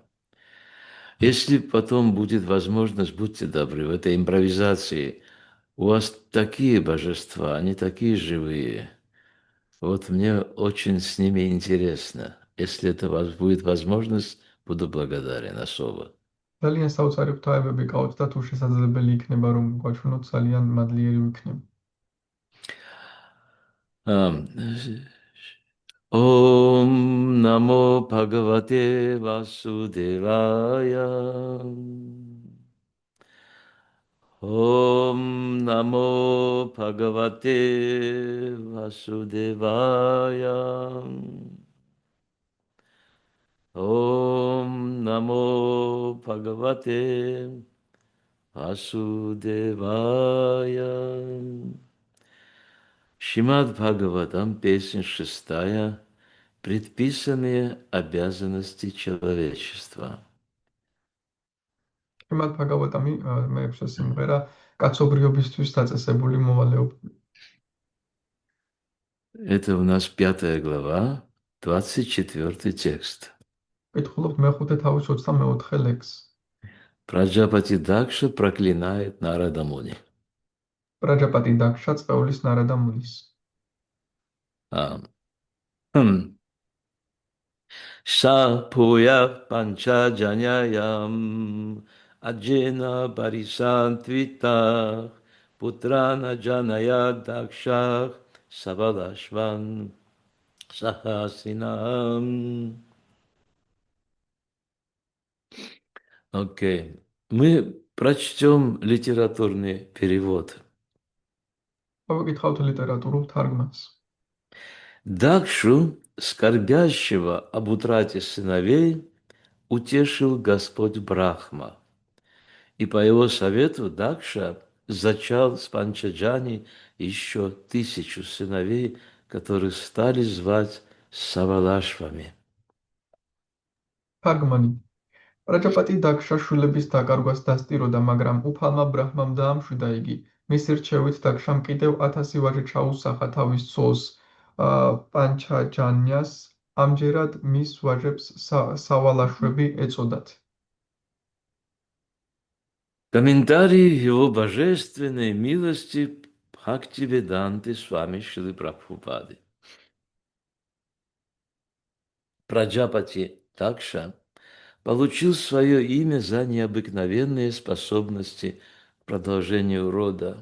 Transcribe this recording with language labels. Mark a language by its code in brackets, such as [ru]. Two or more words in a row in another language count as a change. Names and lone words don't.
[ru] Если потом будет возможность, будьте добры, в этой импровизации у вас такие божества, они такие живые. Вот мне очень с ними интересно. Если это у вас будет возможность, Буду благодарен особо. [ka] ძალიან საოცარი ღვთაებები გყავთ და თუ შესაძლებელი იქნება რომ გვაჩვენოთ, ძალიან მადლიერი ვიქნები. [sa] ॐ नमो भगवते वासुदेवाय ॐ नमो भगवते वासुदेवाय ॐ नमो भगवते वासुदेवाय [ru] Шримад Бхагаватам, песня 6, предписанные обязанности человечества. [ka] შრიმად ბჰაგავატამი მეექვსე სიმღერა კაცობრიობისთვის დაწესებული მოვალეობები. [ru] Это у нас 5 глава, 24 текст. [ka] კითხულობთ მეხუთე თავის 24 ლექს. [ru] Праджапати Дакша проклинает Нарада Муни. [ka] პრაჯაპატი დაქშა წყევლის ნარადა მუნის. [sa] शपुय पाञ्चजन्यायाम् अजेन परिसान्त्वितः पुत्रान् जनय दक्षः सवलाश्वान् सहसिनम्. [ru] Окей. Мы прочтем литературный перевод. [ka] გავაკითხავთ ლიტერატურულ თარგმანს. [ru] Дакшу, скорбящего об утрате сыновей, утешил Господь Брахма. И по его совету Дакша зачал с Панчаджани еще 1000 сыновей, которых стали звать Савалашвами. [ka] თარგმანი. პრაჯაპატი დაქშა შვილების დაკარგვას დასტიროდა, მაგრამ უფალმა ბრაჰმამ დაამშვიდა იგი. მისი რჩევით დაქშამ კიდევ 1000 ვაჟი ჩაუსახა თავის ცოლს პანჩაჯანიას. ამჯერად მის ვაჟებს სავალაშვები ეწოდათ. [ru] Комментарий его божественной милости Бхактивиданты Свами Шрилы Прабхупады. Праджапати Дакша получил свое имя за необыкновенные способности к продолжению рода.